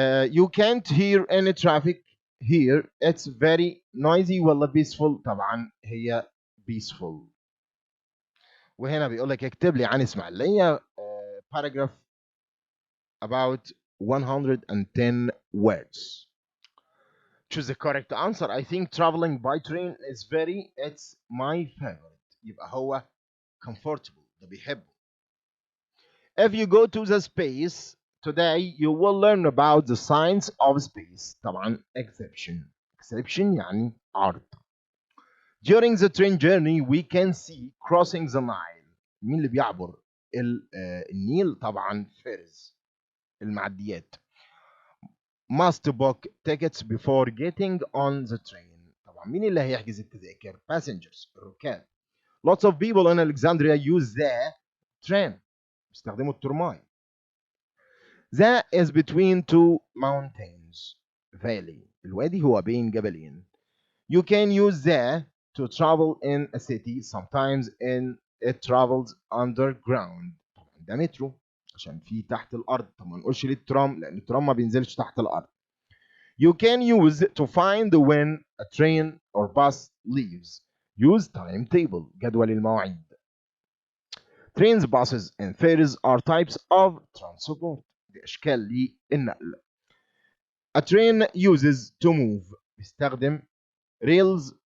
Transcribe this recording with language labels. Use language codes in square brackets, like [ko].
[en] You can't hear any traffic here. It's very noisy ولا peaceful؟ [ar] طبعا هي [en] peaceful. [ar] وهنا بيقول لك اكتب لي عن اسماعيلية [en] paragraph about 110 words. Choose the correct answer. I think traveling by train is it's my favorite. [ar] يبقى هو comfortable. ده بيحبه. [en] If you go to the space today, you will learn about the science of space. [ar] طبعا exception. Exception يعني عرض. [en] During the train journey, we can see crossing the Nile. [ar] مين اللي بيعبر النيل؟ طبعا ferries. المعديات. [en] Must book tickets before getting on the train. [ar] طبعا مين اللي هيحجز التذاكر؟ Passengers. الركاب. [en] Lots of people in Alexandria use the train. [ar] بيستخدموا الترماي. [en] That is between two mountains. [ar] Valley. الوادي هو بين جبلين. [en] You can use the to travel in a city. Sometimes it travels underground. [ar] طبعا ده مترو عشان في تحت الأرض. طب ما نقولش ليه الترام؟ لأن الترام ما بينزلش تحت الأرض. [en] You can use to find when a train or bus leaves. Use timetable. [ar] جدول المواعيد. [en] Trains, buses, and ferries are types of transport. [ar] دي أشكال للنقل. [en] A train uses to move. [ar] بيستخدم [en] rails